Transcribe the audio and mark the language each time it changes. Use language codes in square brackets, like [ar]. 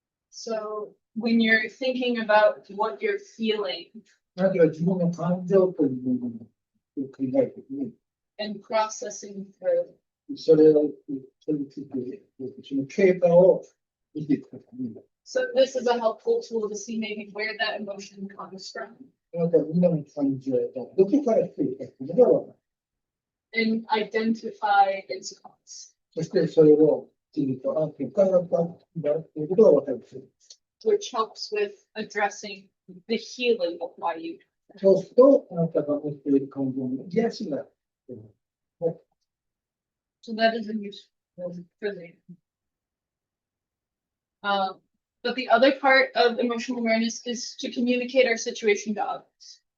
[en] So when you're thinking about what you're feeling [ja] 何か自分の感情というものを考えてね、 [en] and processing through, [ja] それについて、その経過を見ていくときに、 [en] so this is a helpful tool to see maybe where that emotion comes from [ja] なんかみんなの感情がどこから来ているかというのが分かる。 [en] and identify its cause, [ja] そしてそれを見ると、あ、ここから来たんだということが分かる。 [en] which helps with addressing the healing of why you. [ja] そうすると、あなたが持っている感情の癒しが。 [en] So that is a useful for the. But the other part of emotional awareness is to communicate our situation to others.